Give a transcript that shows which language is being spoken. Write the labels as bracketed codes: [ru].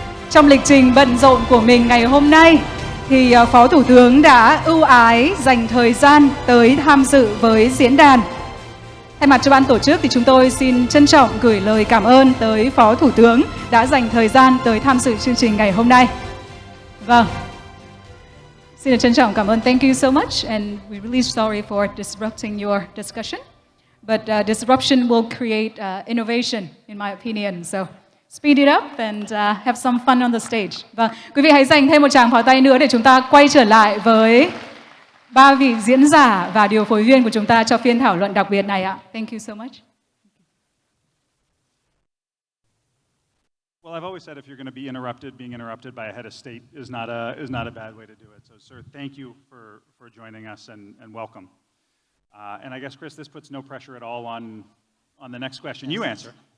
[vi] Trong lịch trình bận rộn của mình ngày hôm nay, thì Phó Thủ tướng đã ưu ái dành thời gian tới tham dự với diễn đàn. Thay mặt cho ban tổ chức thì chúng tôi xin trân trọng gửi lời cảm ơn tới Phó Thủ tướng đã dành thời gian tới tham dự chương trình ngày hôm nay. Vâng. Xin được trân trọng cảm ơn. [en] Thank you so much, and we're really sorry for disrupting your discussion. But disruption will create innovation, in my opinion. So speed it up and have some fun on the stage. [vi] Vâng, quý vị hãy dành thêm một tràng pháo tay nữa để chúng ta quay trở lại với ba vị diễn giả và điều phối viên của chúng ta cho phiên thảo luận đặc biệt này ạ. [en] Thank you so much. Well, I've always said if you're going to be interrupted, being interrupted by a head of state is not a bad way to do it. So, sir, thank you for joining us and welcome. And I guess, Chris, this puts no pressure at all on the next question you answer.